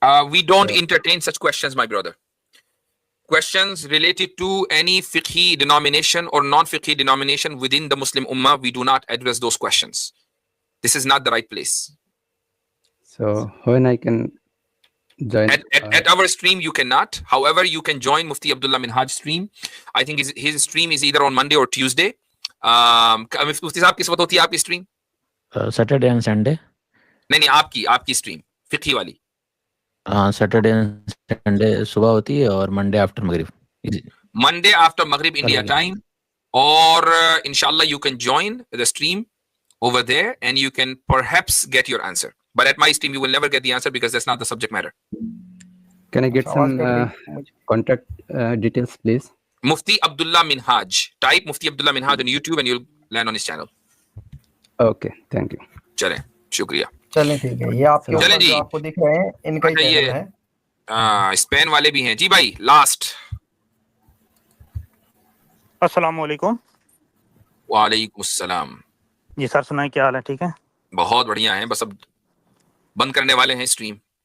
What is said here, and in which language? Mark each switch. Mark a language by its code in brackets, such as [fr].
[en] We don't entertain such questions, my brother. Questions related to any fiqhi denomination or non-fiqhi denomination within the Muslim Ummah, we do not address those questions. This is not the right place. So when I can join? At our stream, you cannot. However, you can join Mufti Abdullah Minhaj stream. I think his stream is either on Monday or Tuesday. [ur] Mufti صاحب کس وقت ہوتی ہے آپ کی stream? [en] Saturday and Sunday. [ur] نہیں آپ کی stream فقہی والی. ہاں سیٹرڈے سنڈے صبح ہوتی ہے اور منڈے آفٹر مغرب. [en] Monday after Maghrib India time, or inshallah you can join the stream over there and you can perhaps get your answer. But at my stream you will never get the answer because that's not the subject matter. Can I get some contact details, please? Mufti Abdullah Minhaj. Type Mufti Abdullah Minhaj on YouTube and you'll land on his channel. Okay, thank you. [ur] چلیں شکریہ. چلیں ٹھیک ہے. یہ آپ کے اوپر جو آپ کو دکھ رہے ہیں ان کا ہی چینل ہے. اسپین والے بھی ہیں. جی بھائی لاسٹ. السلام علیکم. وعلیکم السلام. جی سر سنائیں کیا حال ہے؟ ٹھیک ہے بہت بڑھیا ہیں. بس اب بند کرنے والے ہیں اسٹریم.